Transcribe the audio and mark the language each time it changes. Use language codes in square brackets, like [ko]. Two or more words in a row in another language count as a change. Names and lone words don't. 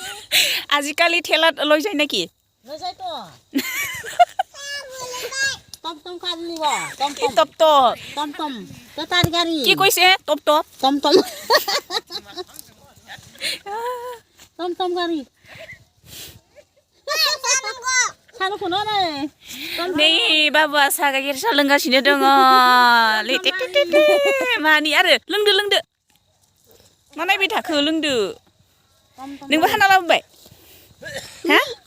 [as] আজিকালি ঠেলা লৈ যায় নেকি লৈ যায় তো টমটম গাড়ী নিব টমটম বেটাৰ গাড়ী কি কৈছে টমটম গাড়ী [brx] नै बाबा साहा गाइखेर साहा लोंगासिनो दङ मानि आरो लोंदो मा नायबाय थाखो लोंदो नोंबो हाना लाबोबाय हा